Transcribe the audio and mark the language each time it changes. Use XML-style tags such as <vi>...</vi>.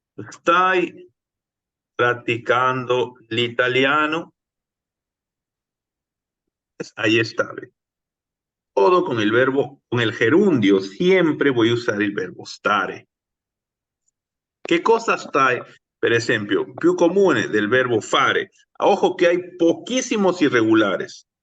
<it>Stai praticando l'italiano?</it> <es>Ahí está. ¿Ve? Todo con el verbo, con el gerundio, siempre voy a usar el verbo stare.</es> <it>Che cosa stai? Per esempio, più comune del verbo fare.</it> <es>Ojo que hay poquísimos irregulares.</es>